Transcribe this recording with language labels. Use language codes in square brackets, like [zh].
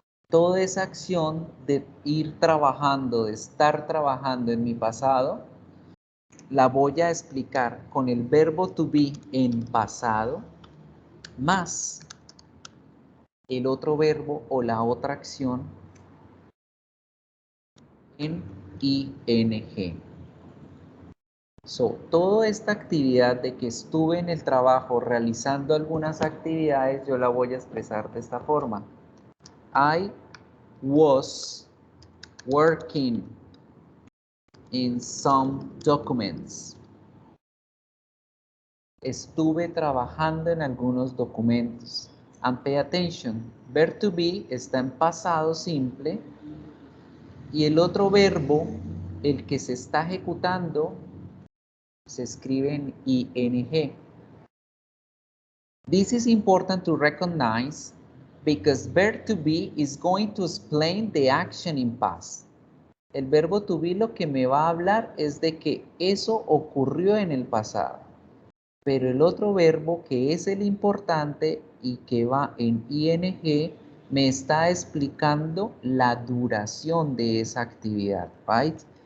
[es] Toda esa acción de ir trabajando, de estar trabajando en mi pasado, la voy a explicar con el verbo to be en pasado, más el otro verbo o la otra acción en ing. So, toda esta actividad de que estuve en el trabajo realizando algunas actividades, yo la voy a expresar de esta forma. [en] I was working in some documents. [es] Estuve trabajando en algunos documentos. [en] And pay attention, [es] verb to be está en pasado simple y el otro verbo, el que se está ejecutando, se escribe en ing. [en] This is important to recognize because verb to be is going to explain the action in past. [es] El verbo to be lo que me va a hablar es de que eso ocurrió en el pasado. Pero el otro verbo que es el importante y que va en ing me está explicando la duración de esa actividad, right?